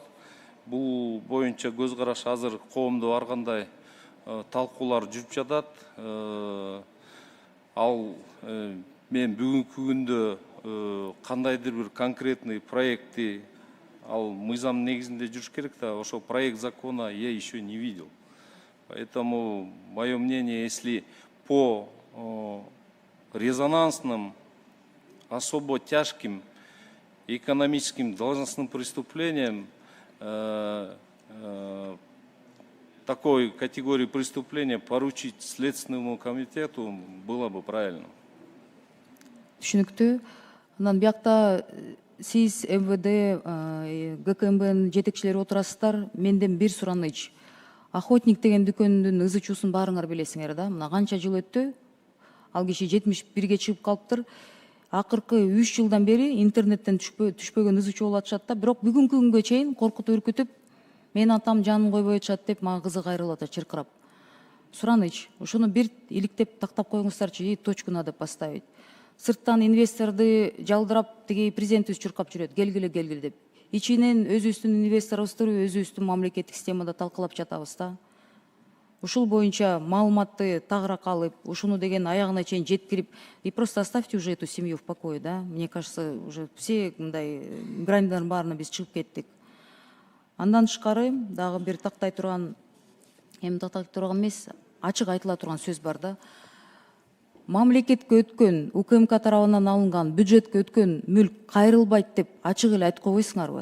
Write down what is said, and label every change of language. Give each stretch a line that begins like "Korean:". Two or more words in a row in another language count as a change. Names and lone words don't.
Kyrgyz: Бул боюнча көз караш азыр коомдо ар кандай талкуулар жүрүп жатат. Ал мен бүгүнкү күндө кандайдыр бир конкретный проектти, ал мыйзам негизинде жүрүш керек да, ошол
Russian: проект закона я еще не видел. Поэтому мое мнение, если по резонансным, особо тяжким экономическим должностным преступлениям такой категории преступления поручить Следственному комитету было бы правильно.
Kyrgyz: Түшүнүктүү. Анан биякта сиз МВД, ГКМБнын жетекчилери отурасыздар. Менден бир сураныч. Охотник деген дүкөндүн ызы чуусун баарыңар билесиңер да. Мына канча жыл өттү. Ал киши 71-ге чыгып калыптыр. Акыркы 3 жылдан бери интернеттен түшпөгөн ызы чуу болуп атышат да. Бирок бүгүнкү күнгө чейин коркутуп үркүтүп, мен атам жанын койбой атышат деп мага кызы кайрылып атат чыркырап. Сураныч, ошону бир иликтеп тактап коюңуздарчы,
Russian: и точку надо поставить.
Kyrgyz: Сырттан инвесторду жалдырап, тиги президентибиз чуркап жүрөт, келгиле деп. Ичинен өзүбүздүн инвесторубузду өзүбүздүн мамлекеттик системада талкалап жатабыз да. ушул боюнча маалыматты тагыраак алып, ушуну деген аягына чейин жеткирип,
Russian: и просто оставьте уже эту семью в покое, да? Мне кажется, уже все
Kyrgyz: мындай гранидардын баарына биз чыгып кеттик. Андан тышкары дагы бир тактай турган, эми тактай турган эмес, ачык айтыла турган сөз бар да. Мамлекетке өткөн, УКМК тарабынан алынган, бюджетке өткөн мүлк кайрылбайт деп ачык эле айтып койбойсуңарбы?